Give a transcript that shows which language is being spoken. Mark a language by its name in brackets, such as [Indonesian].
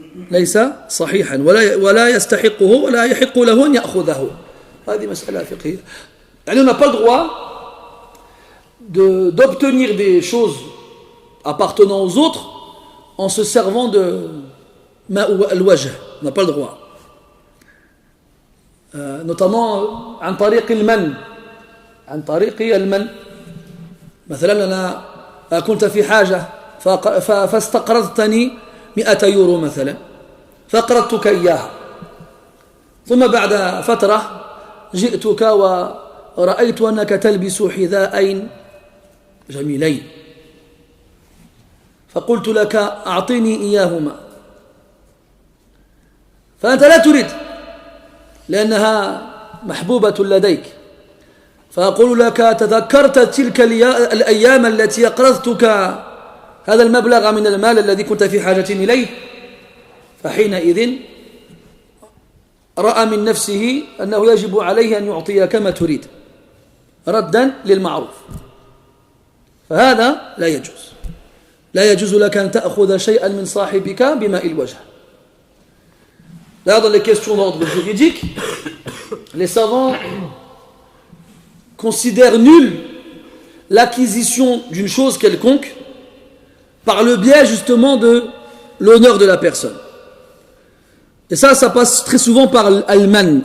[Arabic] ليس صحيحا ولا يستحقه ولا يحق له أن يأخذه. هذه مسألة فقهية. [French] يعني on n'a pas le droit d'obtenir des choses appartenant aux autres en se servant de ma'u al-wajh. On n'a pas le droit. Notamment [Arabic] عن طريق المن. عن طريق المن. مثلا أنا كنت في حاجة فاستقرضتني 100 يورو مثلا فقرضتك إياها ثم بعد فترة جئتك ورأيت أنك تلبس حذاءين جميلين فقلت لك أعطيني إياهما فأنت لا تريد لأنها محبوبة لديك فأقول لك تذكرت تلك الأيام التي أقرضتك هذا المبلغ من المال الذي كنت في حاجة إليه فحينئذ رأى من نفسه أنه يجب عليه أن يعطيك ما تريد ردا للمعروف فهذا لا يجوز لا يجوز لك أن تأخذ شيئا من صاحبك بماء الوجه. [French] Là, dans les questions d'ordre juridique, les savants considèrent nulle l'acquisition d'une chose quelconque par le biais justement de l'honneur de la personne. Et ça passe très souvent par al-man.